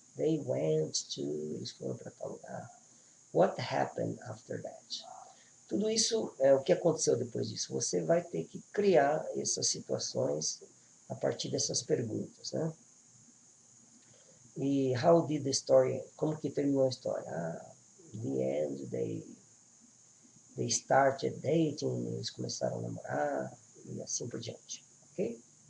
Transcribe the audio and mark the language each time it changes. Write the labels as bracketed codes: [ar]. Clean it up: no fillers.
[en] They went to, [pt] eles foram para tal lugar. [en] What happened after that? [pt] Tudo isso é o que aconteceu depois disso. Você vai ter que criar essas situações a partir dessas perguntas, né? E [en] how did the story, [pt] como que terminou a história? [en] The end, they started dating, [pt] eles começaram a namorar, e assim por diante, ok?